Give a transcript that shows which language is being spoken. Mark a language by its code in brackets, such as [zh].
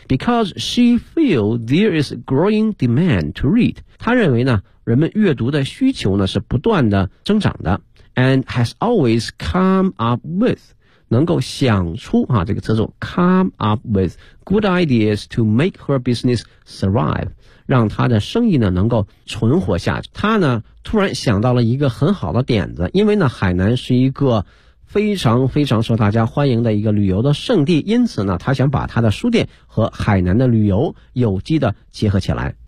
[en] Because she feel there is growing demand to read. [zh] 他认为呢人们阅读的需求呢是不断的增长的。 [en] And has always come up with, [zh] 能够想出啊这个词组 [en] come up with good ideas to make her business thrive. [zh] 让他的生意呢能够存活下去。他呢突然想到了一个很好的点子，因为呢海南是一个非常非常受大家欢迎的一个旅游的圣地，因此呢他想把他的书店和海南的旅游有机的结合起来。